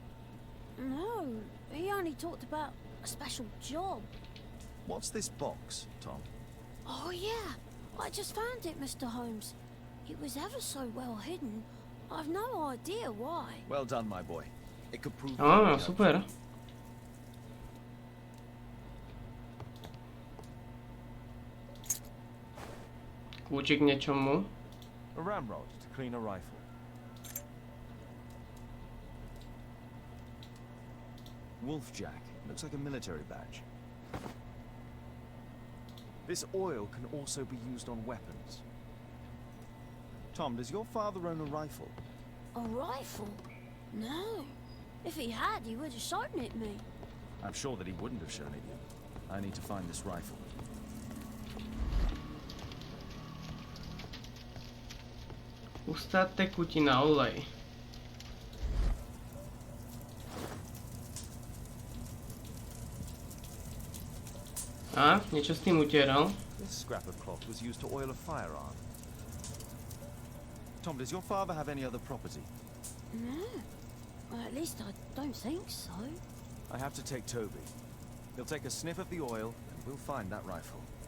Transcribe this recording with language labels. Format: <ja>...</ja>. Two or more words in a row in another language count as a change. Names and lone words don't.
<en>No, he only talked about a special job. What's this box, Tom? Oh yeah, I just found it, Mr. Holmes. It was ever so well hidden. I've no idea why. Well done, my boy. It could prove...</en> <sk>super. Kľúčik niečomu.</sk> <en>A ramrod to clean a rifle. Wolfjack. Looks like a military badge. This oil can also be used on weapons. Tom, does your father own a rifle? A rifle? No. If he had, he would have shown it me. I'm sure that he wouldn't have shown it you. I need to find this rifle.</en> <sk>Hustá tekutina, olej. A, niečo s tým utieral.</sk> <en>This scrap of cloth was used to oil a firearm. Tom, does your father have any other property? No. Well, at least I don't think so. I have to take Toby. He'll take a sniff of the oil and we'll find that rifle.</en>